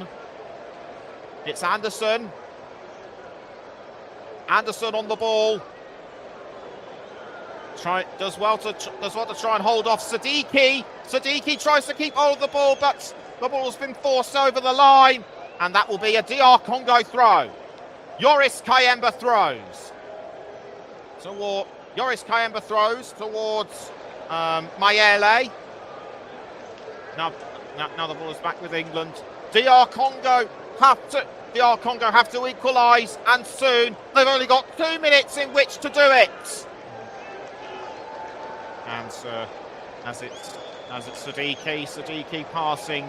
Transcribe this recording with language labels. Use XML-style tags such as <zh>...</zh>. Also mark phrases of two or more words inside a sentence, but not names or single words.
<en>It's Anderson. Anderson on the ball. Does well to try and hold off Sadiki. Sadiki tries to keep hold of the ball, but the ball has been forced over the line, and that will be a DR Congo throw. Yoris Kayembe throws. Yoris Kayembe throws towards Mayele. Now the ball is back with England. DR Congo have to equalise, and soon. They've only got 2 minutes in which to do it. And as it's Sadiki passing.</en>